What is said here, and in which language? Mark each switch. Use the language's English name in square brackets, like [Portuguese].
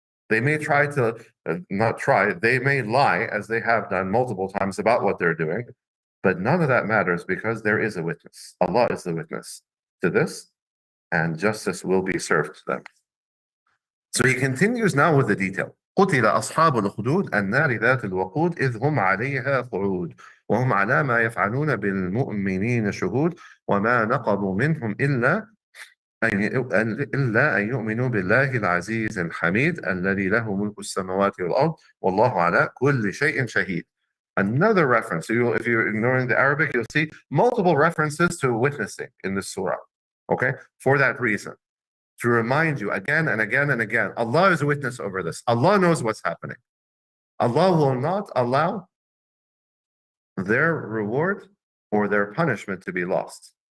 [English] They may try to, not try, they may lie, as they have done multiple times, about what they're doing. But none of that matters because there is a witness. Allah is the witness to this, and justice will be served to them. So he continues now with the detail. [Arabic] قتل أصحاب الأخدود النار ذات الوقود إذ هم عليها قعود وهم على ما يفعلون بالمؤمنين شهود وما نقموا منهم إلا أن يؤمنوا بالله العزيز الحميد الذي له ملك السماوات والأرض والله على كل شيء شهيد. [English] Another reference. So if you're ignoring the Arabic, you'll see multiple references to witnessing in this surah. Okay, for that reason, to remind you again and again and again, Allah is a witness over this. Allah knows what's happening. Allah will not allow their reward or their punishment to be lost.